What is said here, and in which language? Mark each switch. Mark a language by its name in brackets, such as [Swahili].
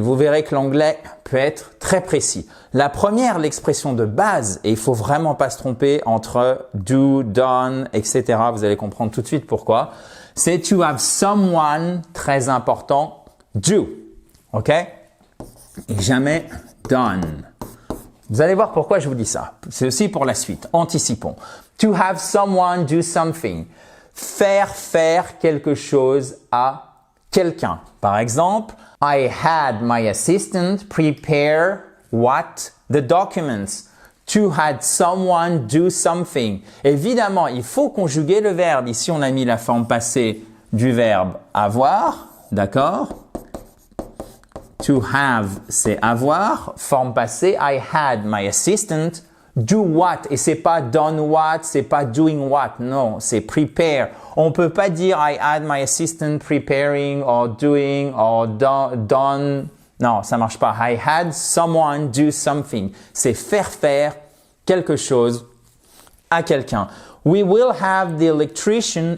[French] Vous verrez que l'anglais peut être très précis. La première, l'expression de base, et il faut vraiment pas se tromper entre do, done, etc. Vous allez comprendre tout de suite pourquoi. C'est to have someone, très important, do, ok? Et jamais done. Vous allez voir pourquoi je vous dis ça. C'est aussi pour la suite. Anticipons. [English] To have someone do something. [French] Faire quelque chose à quelqu'un. Par exemple, [English] I had my assistant prepare what? The documents. To had someone do something. [French] Évidemment, il faut conjuguer le verbe. Ici, on a mis la forme passée du verbe avoir. D'accord? To have, c'est avoir. Forme passée, [English] I had my assistant. Do what? [French] Et c'est pas done what, c'est pas doing what. Non, c'est prepare. On peut pas dire [English] I had my assistant preparing or doing or done. [French] Non, ça marche pas. [English] I had someone do something. [French] C'est faire quelque chose à quelqu'un. [English] We will have the electrician.